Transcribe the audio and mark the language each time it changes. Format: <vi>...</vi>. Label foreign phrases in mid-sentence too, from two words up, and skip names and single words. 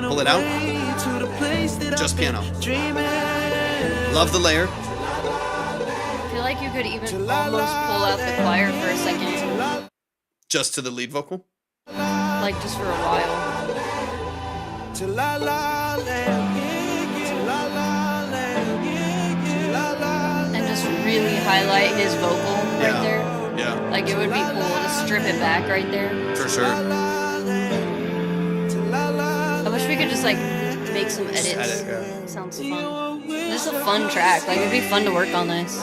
<en>run Pull it out. away to the place that Just I've been piano. dreaming. Love the layer. I feel like you could even almost pull out the choir for a second, Just to the lead vocal. like just for a while. To La La Land, to La La Land, to La La Land. And just really highlight his vocal Yeah. right there. Yeah, Like it would be cool to strip it back right there. for sure. I wish we could just like make some edits. edit, yeah. Sounds fun. This is a fun track. Like it'd be fun to work on this.</en>